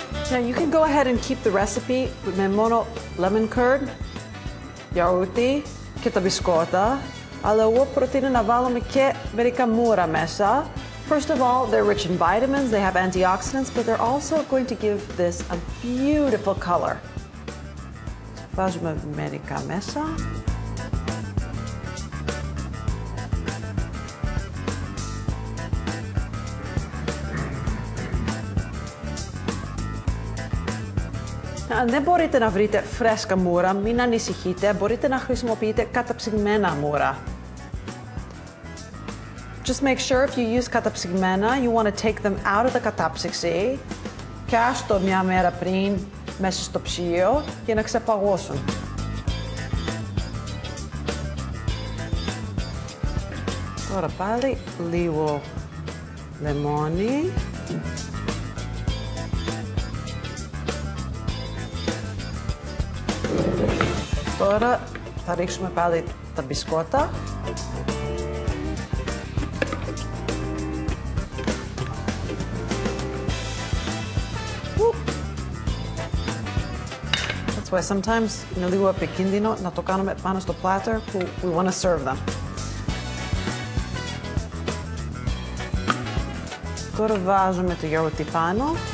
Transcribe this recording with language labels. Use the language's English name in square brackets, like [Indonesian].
[English] Now you can go ahead and keep the recipe [Greek] με μόνο lemon curd, γιαούρτι και τα μπισκότα, αλλά εγώ προτείνω να βάλουμε και μερικά μούρα μέσα. [English] First of all, they're rich in vitamins, they have antioxidants, but they're also going to give this a beautiful color. [Greek] Βάζουμε μερικά μέσα. Αν δεν μπορείτε να βρείτε φρέσκα μούρα, μην ανησυχείτε, μπορείτε να χρησιμοποιείτε καταψυγμένα μούρα. [English] Just make sure if you use καταψυγμένα, you want to take them out of the [Greek] κατάψυξη και άστο μια μέρα πριν μέσα στο ψυγείο για να ξεπαγώσουν. Τώρα πάλι λίγο λεμόνι. Τώρα θα ρίξουμε πάλι τα μπισκότα. [English] That's why sometimes [Greek] είναι λίγο επικίνδυνο να το κάνουμε πάνω στο platter που [English] we want to serve them. [Greek] Τώρα βάζουμε το γιαούρτι πάνω.